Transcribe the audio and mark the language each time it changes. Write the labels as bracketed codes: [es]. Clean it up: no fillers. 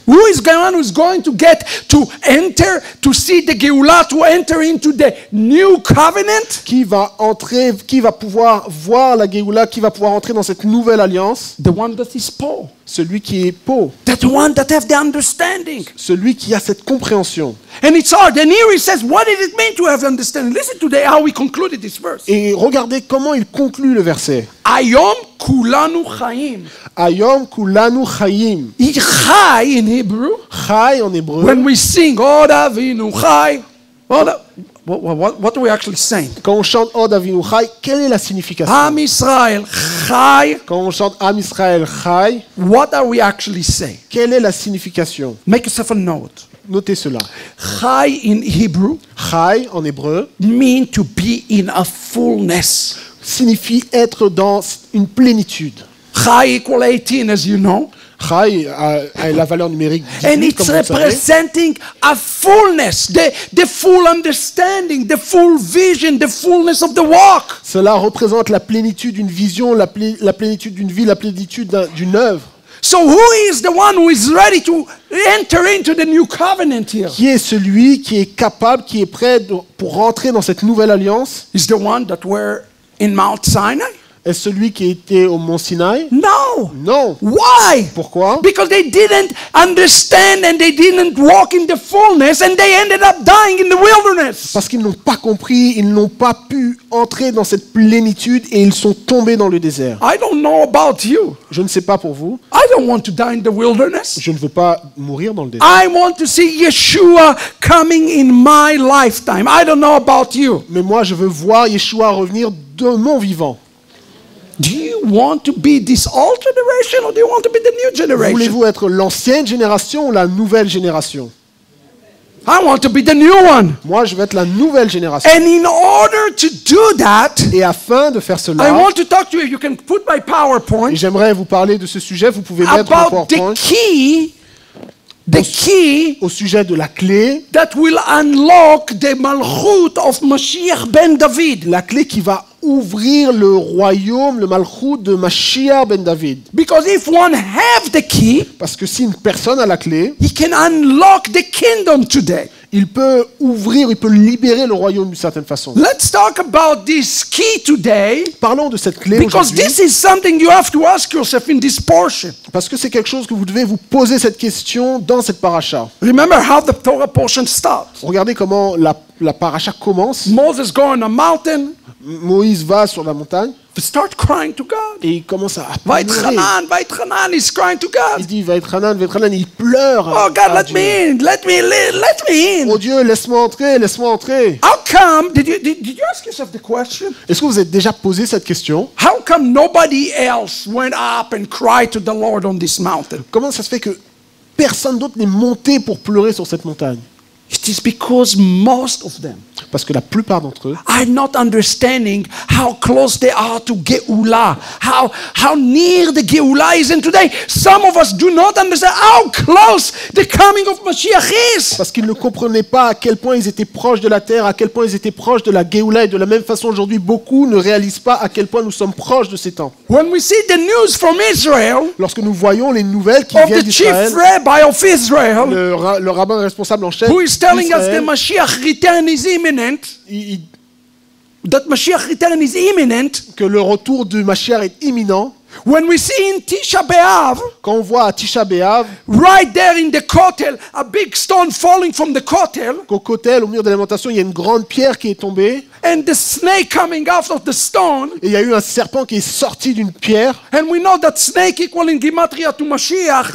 [en] Who is going to get to enter, to see the Geulah, to enter into the new covenant? [fr] Qui va entrer, qui va pouvoir voir la Géoula, qui va pouvoir entrer dans cette nouvelle alliance? [en] The one that is poor. [fr] Celui qui est po, [en] That one that have the understanding. [fr] celui qui a cette compréhension. [en] And it's hard. And here he says, what did it mean to have understanding? Listen to how we concluded this verse. [fr] Et regardez comment il conclut le verset. [he] Ayom kulanu chaim. Ayom kulanu chayim. [en] Chai in Hebrew. [fr] Chay en hébreu. [en] When we sing, Od Avinu Chai. What are we actually saying? [fr] Quand on chante Od Avinu Chay, quelle est la signification? [he] Am Israel Chai. [fr] Quand on chante Am Israël Chay, [en] What are we actually saying? [fr] quelle est la signification? [en] Make yourself a note. [fr] Notez cela. [en] Chai in Hebrew [fr] Chay en hébreu [en] mean to be in a fullness. [fr] signifie être dans une plénitude. [en] Chai equal 18, as you know. [fr] Chay a la valeur numérique 18, [en] And it's [fr] comme vous le savez. [en] representing a fullness, the full understanding, the full vision, the fullness of the walk. [fr] Cela représente la plénitude d'une vision, la plénitude d'une vie, la plénitude d'une œuvre. [en] So who is the one who is ready to enter into the new covenant here? [fr] Qui est celui qui est capable, qui est prêt pour rentrer dans cette nouvelle alliance? [en] Is the one that were in Mount Sinai? [fr] Est-ce celui qui était au mont Sinaï? [en] No. [fr] Non. [en] Why? [fr] Pourquoi? [en] Because they didn't understand and they didn't walk in the fullness and they ended up dying in the wilderness. [fr] Parce qu'ils n'ont pas compris, ils n'ont pas pu entrer dans cette plénitude et ils sont tombés dans le désert. [en] I don't know about you. [fr] Je ne sais pas pour vous, [en] I don't want to die in the wilderness. [fr] je ne veux pas mourir dans le désert. [en] I want to see Yeshua coming in my lifetime. I don't know about you. [fr] Mais moi, je veux voir Yeshua revenir de mon vivant. [en] Do you want to be this old generation or do you want to be the new generation? [fr] Voulez-vous être l'ancienne génération ou la nouvelle génération? [en] I want to be the new one. [fr] Moi, je veux être la nouvelle génération. [en] And in order to do that, [fr] Et afin de faire [en] I [fr] cela, [en] want to talk to you. You can put my [fr] et [en] PowerPoint [fr] j'aimerais vous parler de ce sujet, vous pouvez mettre le [en] about [fr] PowerPoint, [en] the key [fr] au sujet de la clé, [en] that will unlock the malchut of Mashiach ben David. [fr] la clé qui va ouvrir le royaume, le malchut de Mashiach ben David. [en] Because if one have the key, [fr] Parce que si une personne a la clé, [en] he can unlock the kingdom today. [fr] il peut ouvrir, il peut libérer le royaume d'une certaine façon. [en] Let's talk about this key today [fr] Parlons de cette clé [en] because [fr] aujourd'hui, [en] this is something you have to ask yourself in this portion. [fr] parce que c'est quelque chose que vous devez vous poser cette question dans cette paracha. [en] Remember how the Torah portion starts. [fr] Regardez comment la paracha commence. [en] Moses go on a mountain, [fr] Moïse va sur la montagne [en] start crying to God. [fr] et il commence à pleurer. [en] Vaitchanan, he's crying to [fr] Il [en] God. [fr] dit Vaitchanan, il pleure. [en] Oh God, [fr] à [en] let [fr] Dieu. [en] me in, let me in. [fr] Oh Dieu, laisse-moi entrer, laisse-moi entrer. [en] How come, did you ask yourself the question? [fr] Est-ce que vous êtes déjà posé cette question? [en] How come nobody else went up and cried to the Lord on this mountain? [fr] Comment ça se fait que personne d'autre n'est monté pour pleurer sur cette montagne? [en] It is because most of them [fr] Parce que la plupart d'entre eux [en] are not understanding how close they are to Geula, how near the Geula is. And today, some of us do not understand how close the coming of Mashiach is. [fr] parce qu'ils ne comprenaient pas à quel point ils étaient proches de la terre, à quel point ils étaient proches de la Géoula, et de la même façon aujourd'hui, beaucoup ne réalisent pas à quel point nous sommes proches de ces temps. [en] When we see the news from Israel, [fr] Lorsque nous voyons les nouvelles qui [en] of [fr] viennent [en] the chief [fr] d'Israël, [en] rabbi of Israel, [fr] le rabbin responsable en chef [en] who is telling us the [fr] d'Israël, [en] Mashiach return is imminent, that Mashiach return is imminent, [fr] que le retour du Mashiach est imminent, [en] when we see in Tisha B'Av, [fr] quand on voit à Tisha B'Av, [en] right there in the Kotel, a big stone falling from the Kotel, [fr] qu'au Kotel, au mur de l'alimentation, il y a une grande pierre qui est tombée, [en] and the snake coming out of the stone, [fr] et il y a eu un serpent qui est sorti d'une pierre, [en] and we know that snake equal in Gematria to Mashiach,